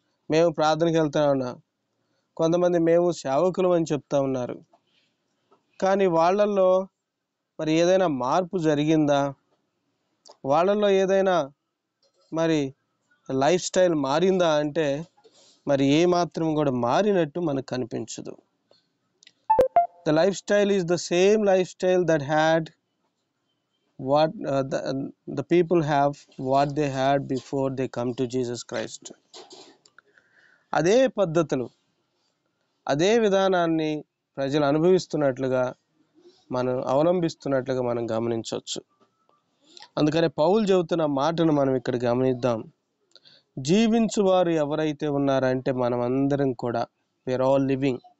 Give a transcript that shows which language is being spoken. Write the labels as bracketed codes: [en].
[te] మేము ప్రార్థనకి వెళ్తున్నామన్నా. కొంతమంది మేము సేవకులం అని చెప్తా ఉన్నారు. కానీ వాళ్ళల్లో మరి ఏదైనా మార్పు జరిగిందా? వాళ్ళల్లో ఏదైనా మరి లైఫ్ స్టైల్ మారిందా అంటే మరి ఏ మాత్రం కూడా మారినట్టు మనకు కనిపించదు. [en] The lifestyle is the same lifestyle that had what the people have what they had before they come to Jesus Christ. [te] అదే పద్ధతులు, అదే విధానాన్ని ప్రజలు అనుభవిస్తున్నట్లుగా మనం అవలంబిస్తున్నట్లుగా మనం గమనించవచ్చు. అందుకనే పౌలు చెబుతున్న మాటను మనం ఇక్కడ గమనిద్దాం. జీవించువారు ఎవరైతే ఉన్నారంటే మనం అందరం కూడా [en] we're all living.